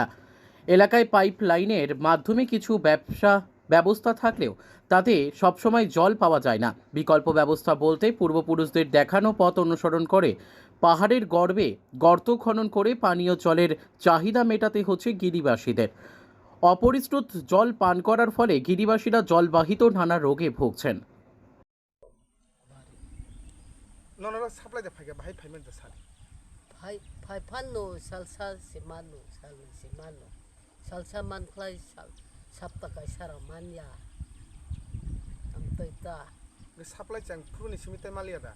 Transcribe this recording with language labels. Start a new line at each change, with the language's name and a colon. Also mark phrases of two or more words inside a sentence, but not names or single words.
Bangla: এলাকায় পাইপ লাইনের মাধ্যমে কিছু ব্যবস্থা থাকলেও তাতে সবসময় জল পাওয়া যায় না। বিকল্প ব্যবস্থা বলতে পূর্বপুরুষদের দেখানো পথ অনুসরণ করে পাহাড়ের গর্ভে গর্ত খনন করে পানীয় জলের চাহিদা মেটাতে হচ্ছে গিরিবাসীদের। অপরিস্রুত জল পান করার ফলে গিরিবাসীরা জলবাহিত নানা রোগে ভুগছেন।
Kok Borok: नोनरा साप्लाय दे फाइगा बाहाय फाइमेन दे सारि फाइ फान्नो सालसा से मानो सालसा मानख्लाय साप्ताखाय सारा मानिया आमतैता बे साप्लाय चां फुरुनि सिमिताय मालिया दा